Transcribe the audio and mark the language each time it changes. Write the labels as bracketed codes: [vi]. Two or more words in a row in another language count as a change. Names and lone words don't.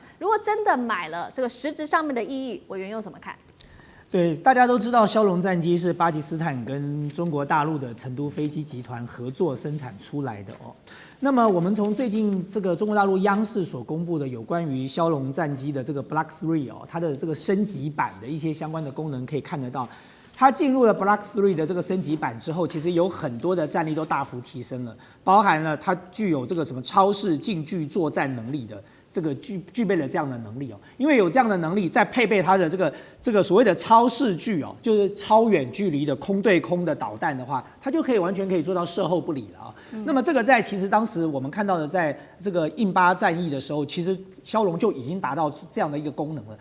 [zh] 如果真的買了，這個實質上面的意義，委員又怎麼看？对，大家都知道梟龍戰機是巴基斯坦跟中國大陸的成都飛機集團合作生產出來的哦。那麼我們從最近這個中國大陸央視所公布的有關於梟龍戰機的這個 Block 3 哦，它的這個升級版的一些相關的功能可以看得到，它進入了 Block 3的這個升級版之後，其實有很多的戰力都大幅提升了，包含了它具有這個什麼超視近距作戰能力的。這個具備了這樣的能力哦，因為有這樣的能力，再配備它的這個所謂的超視距哦，就是超遠距離的空對空的導彈的話，它就完全可以做到射後不理了啊。那麼這個其實當時我們看到的，在這個印巴戰役的時候，其實梟龍就已經達到這樣的一個功能了。